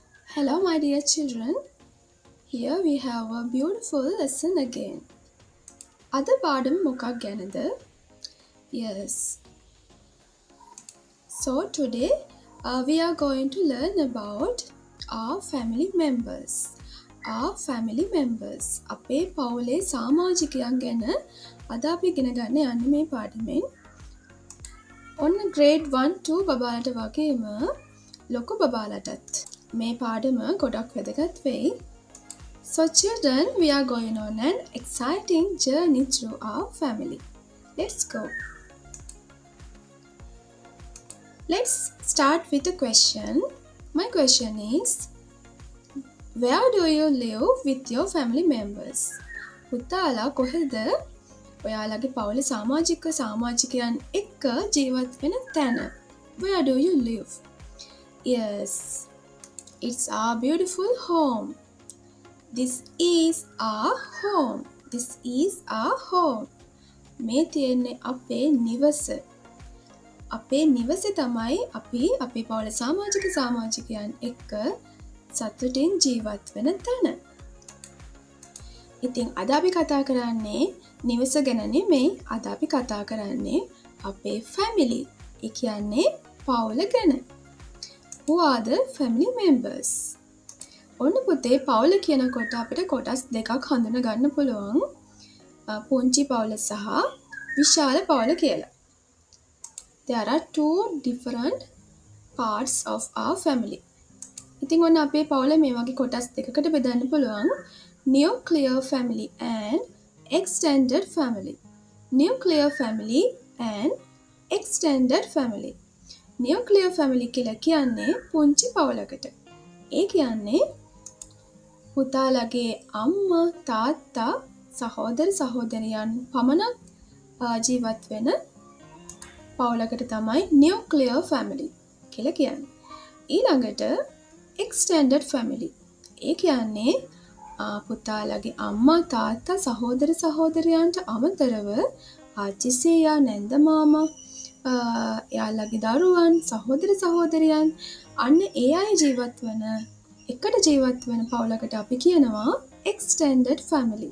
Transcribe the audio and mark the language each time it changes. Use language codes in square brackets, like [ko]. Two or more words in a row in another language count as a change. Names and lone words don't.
[en] Hello, my dear children. Here we have a beautiful lesson again. [si] අද පාඩම මොකක් ගැනද? [en] Yes. So today we are going to learn about our family members. Our family members. [si] අපේ පවුලේ සමාජිකයන් ගැන අද අපි ඉගෙන ගන්න යන්නේ මේ පාඩමෙන්. ඔන්න grade 1 2 බබාලට වගේම ලොකු බබාලටත් මේ පාඩම ගොඩක් වැදගත් වෙයි. [en] So children, we are going on an exciting journey through our family. Let's go. Let's start with a question. My question is, where do you live with your family members? [si] පුතාලා කොහෙද ඔයාලගේ පවුලේ සමාජිකයන් එක්ක ජීවත් වෙන තැන? [en] Where do you live? Yes, it's our beautiful home. This is our home. This is our home. [si] මේ තියෙන්නේ අපේ නිවස. අපේ නිවසේ තමයි අපි අපේ පවුලේ සමාජිකයන් එක්ක සතුටින් ජීවත් වෙන තැන. ඉතින් අද අපි කතා කරන්නේ නිවස ගැන නෙමෙයි. අද අපි කතා කරන්නේ අපේ family. ඒ කියන්නේ පවුල ගැන. [en] Who are the family members? [si] ඔන්න පුතේ පවුල කියනකොට අපිට කොටස් දෙකක් හඳුන ගන්න පුළුවන්. පුංචි පවුල සහ විශාල පවුල කියලා. [en] There are two different parts of our family. [si] ඉතින් ඔන්න අපේ පවුල මේ වගේ කොටස් දෙකකට බෙදන්න පුළුවන්. [en] Nuclear family and extended family. Nuclear family and extended family. Nuclear family [si] කියලා කියන්නේ පුංචි පවුලකට. ඒ කියන්නේ පුතාලගේ අම්මා තාත්තා සහෝදර සහෝදරියන් පමණක් ජීවත් වෙන පවුලකට තමයි [en] nuclear family [si] කියලා කියන්නේ. [en] ඊළඟට extended family. [si] ඒ කියන්නේ පුතාලගේ අම්මා තාත්තා සහෝදර සහෝදරයන්ට අමතරව ආච්චි සීයා නැන්ද මාමා එයාලගේ දරුවන් සහෝදර සහෝදරයන් අන්න ඒ අය ජීවත් වෙන එකට ජීවත් වෙන පවුලකට අපි කියනවා [en] extended family.